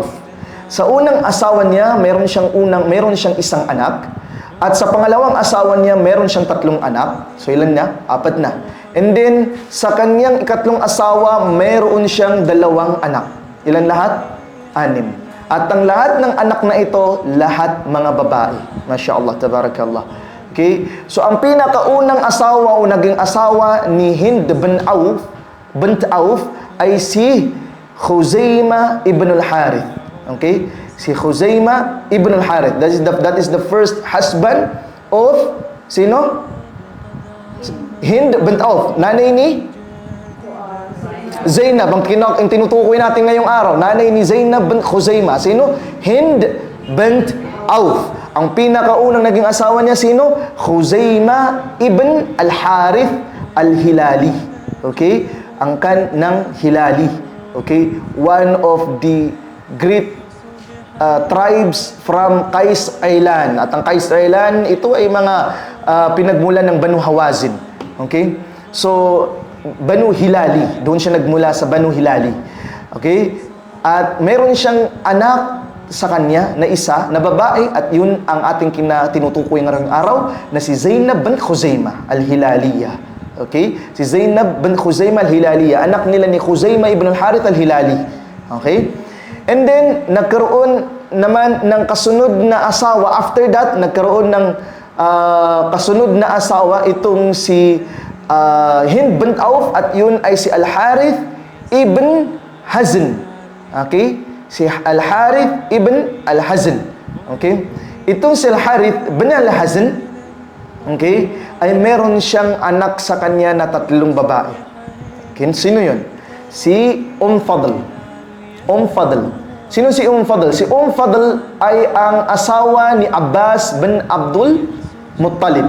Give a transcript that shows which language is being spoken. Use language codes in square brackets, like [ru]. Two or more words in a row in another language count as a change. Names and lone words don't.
[tl] Sa unang asawa niya, meron siyang 1 anak. At sa pangalawang asawa niya, meron siyang 3 anak. So, ilan na? 4 na. [en] And then, [tl] sa kanyang ikatlong asawa, meron siyang 2 anak. Ilan lahat? 6. At ang lahat ng anak na ito, lahat mga babae. [ar] ما شاء الله، تبارك الله. [en] Okay? So, [tl] ang pinakaunang asawa o naging asawa ni Hind bint Auf ay si Khuzaimah ibn al-Harith. Okay? Si Khuzaimah ibn al-Harith. [en] That is the first husband of sino? [tl] Hind bint Auf. Nanay ni Zainab. Ang tinutukoy natin ngayong araw. Nanay ni Zainab bint Khuzaimah. Sino? Hind bint Auf. Ang pinakaunang naging asawa niya sino? Khuzaimah ibn al-Harith al-Hilali. Okay? Angkan ng Hilali. Okay? [en] One of the great tribes from Qais Island. [tl] At ang Qais Island, ito ay mga pinagmulan ng Banu Hawazin. Okay? So, Banu Hilali. Doon siya nagmula sa Banu Hilali. Okay? At meron siyang anak sa kanya na isa, na babae, at yun ang ating tinutukoy ngayong araw, na si Zainab bint Khuzaimah al-Hilaliyah. Okay? Si Zainab bint Khuzaimah al-Hilaliyah. Anak nila ni Khuzaimah ibn al-Harith al-Hilali. Okay? [en] And then, [tl] nagkaroon naman ng kasunod na asawa. [en] After that, [tl] nagkaroon ng kasunod na asawa itong si Hind bint Auf, at yun ay si Al-Harith ibn Hazn. Okay? Si Al-Harith ibn Al-Hazn. Okay? Itong si Al-Harith ibn Al-Hazn, okay, ay meron siyang anak sa kanya na 3 babae. Okay? Sino yun? Si Fadl. Fadl. Sino si Fadl? Si Fadl ay ang asawa ni Abbas bin Abdul Muttalib.